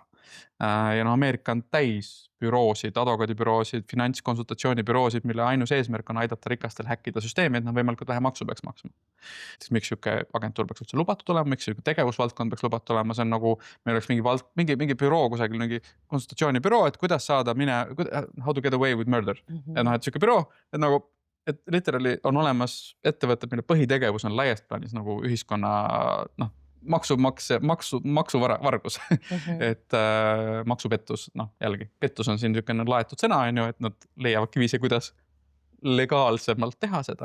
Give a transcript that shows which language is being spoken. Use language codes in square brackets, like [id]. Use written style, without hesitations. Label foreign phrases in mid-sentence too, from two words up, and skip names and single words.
[et] Ja Ameerika on täis büroosid, advokaadibüroosid, finantskonsultatsioonibüroosid, mille ainus eesmärk on aidata rikastel häkkida süsteemi, et nad võimalikult vähe maksu peaks maksma. Miks siuke agentuur peaks üldse lubatud olema, miks siuke tegevusvaldkond peaks lubatud olema, see on nagu, meil oleks mingi büroo kusagil, mingi konsultatsioonibüroo, et kuidas saada [en] how to get away with murder. [et] Et siuke büroo, et nagu, et literally on olemas ettevõtted, mille põhitegevus on laiast plaanis nagu ühiskonna, maksuvargus, et maksupettus, jällegi, pettus on siin niisugune laetud sõna, et nad leiavadki viise, kuidas legaalsemalt teha seda.